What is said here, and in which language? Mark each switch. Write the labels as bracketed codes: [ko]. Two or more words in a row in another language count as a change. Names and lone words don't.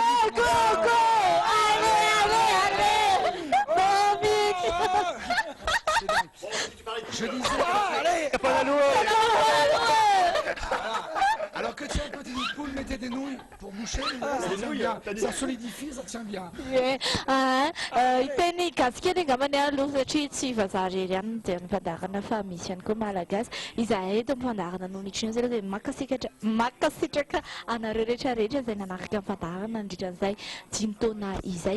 [en] Go, go, go. [fr] Allez. Je disais... Allez, pas la loi. Alors que tu as un petit nid de poule, mettez des nouilles pour boucher, ça tient bien. Ça solidifie, ça tient bien. [mg] Teny gasikely angambany aloha satria tsy vazaha rery ihany dia mifandarana fa misy ihany koa malagasy izahay eto mifandarana no nitriny zay dia makasitraka anareo rehetrarehetra izay nanaraka mifandarana nandritran'izay 5 taona izay.